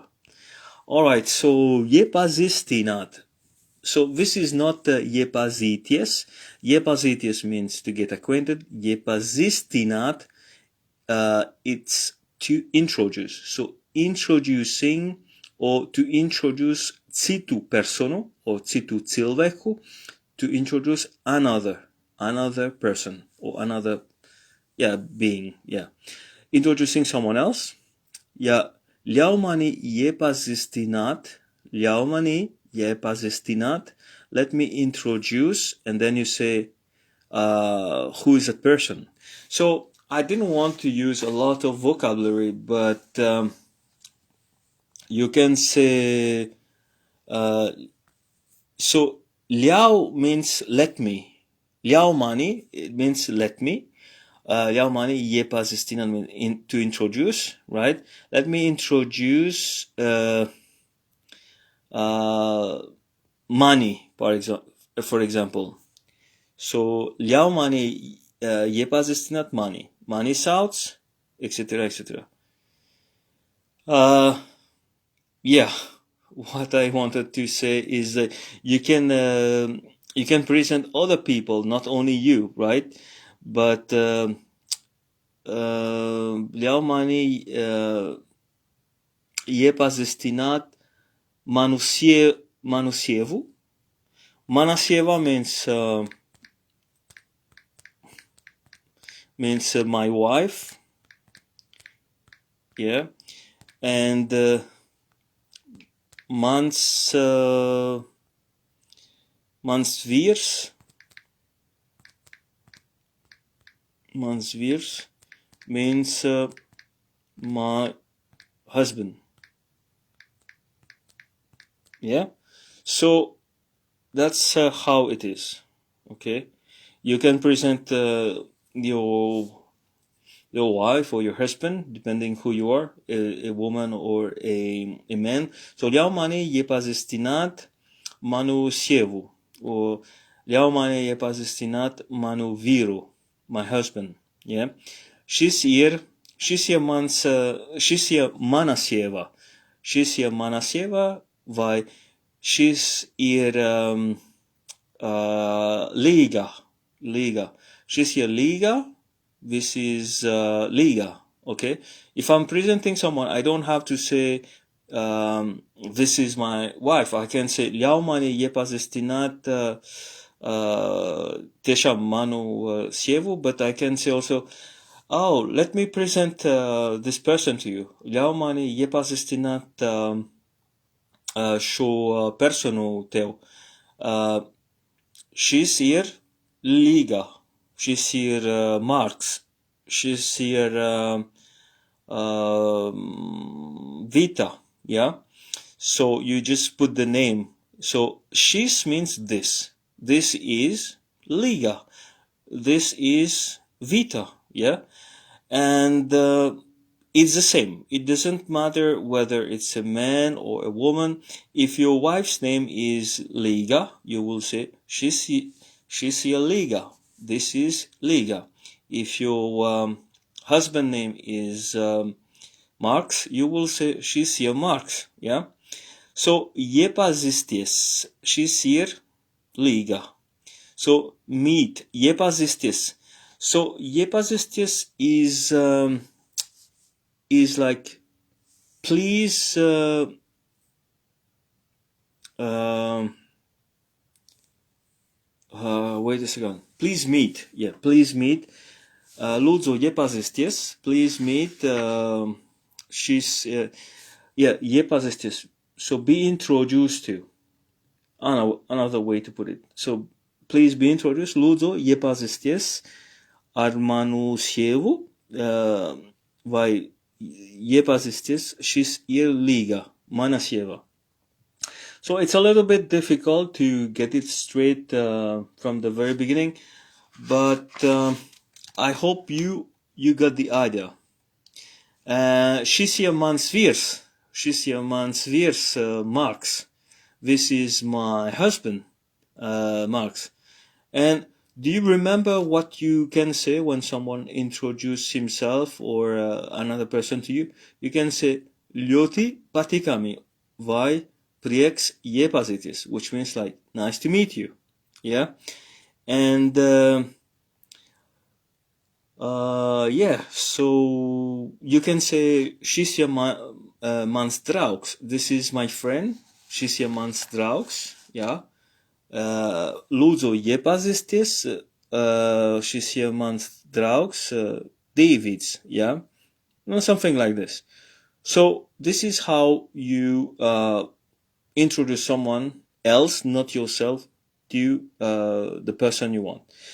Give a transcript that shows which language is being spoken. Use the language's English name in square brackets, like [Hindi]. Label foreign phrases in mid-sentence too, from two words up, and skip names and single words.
[English] All right. So iepazīstināt. So this is not iepazīties. Iepazīties means to get acquainted. Iepazīstināt, it's to introduce. So introducing or to introduce [Latvian] citu personu [English] or [Latvian] citu cilvēku, [English] to introduce another person or another being, introducing someone else. [Latvian] Ļauj mani iepazīstināt, [English] let me introduce, and then you say who is that person. So I didn't want to use a lot of vocabulary, but you can say so ļauj means let me. [Latvian] Ļauj mani, [English] it means let me. [Latvian] Ļauj mani iepazīstināt [English] means to introduce, right? Let me introduce mani, for example. [Latvian] So ļauj mani iepazīstināt mani. Mani sauc, [English] etc., etc. Yeah, what I wanted to say is that you can present other people, not only you, right? [Latvian] But ļauj mani iepazīstināt manu manu sievu. Mana sieva [English] means my wife. Yeah. And [Latvian] mans vīrs [English] means my husband. Yeah. So that's how it is. Okay. You can present your wife or your husband, depending who you are, a woman or a man. [Latvian] So ļauj mani iepazīstināt manu sievu, or ļauj mani iepazīstināt manu vīru, [English] my husband. Yeah. [Latvian] Šis ir mana sieva. Šis ir mana sieva, vai šis ir līga. Šis ir līga. This is [English] līga. Okay. If I'm presenting someone, I don't have to say this is my wife. I can say [Latvian] ļauj mani iepazīstināt tiešām manu sievu, [English] but I can say also, oh, let me present this person to you. [Latvian] Ļauj mani iepazīstināt šo personu tev. Šis ir līga. Šis ir Marks. Šis ir Vita. [English] Yeah. So you just put the name. So šis means this. [Latvian] This is [English] līga. This is Vita. Yeah. And it's the same. It doesn't matter whether it's a man or a woman. If your wife's name is Līga, you will say [Latvian] šis ir Līga. [English] This is Līga. If your husband name is Marks, you will say [Latvian] šis ir Marks. [English] Yeah. So [Latvian] iepazīsties. Šis ir Līga. [English] So meet. Iepazīsties. So iepazīsties is like, please wait a second. Please meet. Yeah, please meet. [Latvian] Lūdzu iepazīsties. [English] Please meet. [Latvian] Iepazīsties. [English] So be introduced to. Another way to put it. So please be introduced. [Latvian] Lūdzu iepazīsties ar manu sievu. Vai iepazīsties, šis ir Līga, mana sieva. [English] So it's a little bit difficult to get it straight from the very beginning, but I hope you got the idea. [Latvian] Šis ir mans vīrs. Šis ir mans vīrs, Marks. [English] This is my husband, Marks. And do you remember what you can say when someone introduces himself or another person to you? You can say, [Latvian] ļoti patīkami, vai prieks iepazīties, [English] which means like, nice to meet you. Yeah. And, so you can say, [Latvian] šis ir mans draugs. [English] This is my friend. [Latvian] Šis ir mans draugs. Yeah. Lūdzu iepazīsties, šis ir mans draugs, Davids, [English] yeah? Something like this. So this is how you introduce someone else, not yourself, to the person you want.